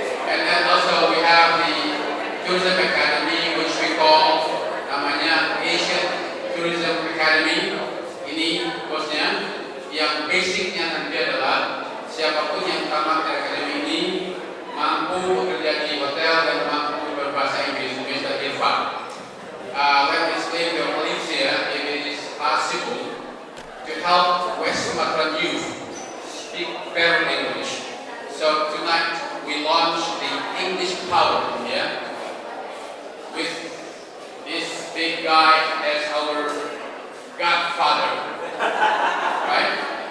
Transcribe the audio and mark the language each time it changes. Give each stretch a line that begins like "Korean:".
English: And then also we have the Tourism Academy, which we call namanya Asian Tourism Academy.
Indonesian: Ini bosnya, yang basicnya nanti adalah siapapun yang tamat dari akademi ini mampu bekerja di hotel dan mampu berbahasa Inggris, Mr. Irfan.
English: Let me explain to your colleagues here if it is possible to help West Sumatran youth speak better English. So tonight we launch the English Power here with this big guy as our godfather, right?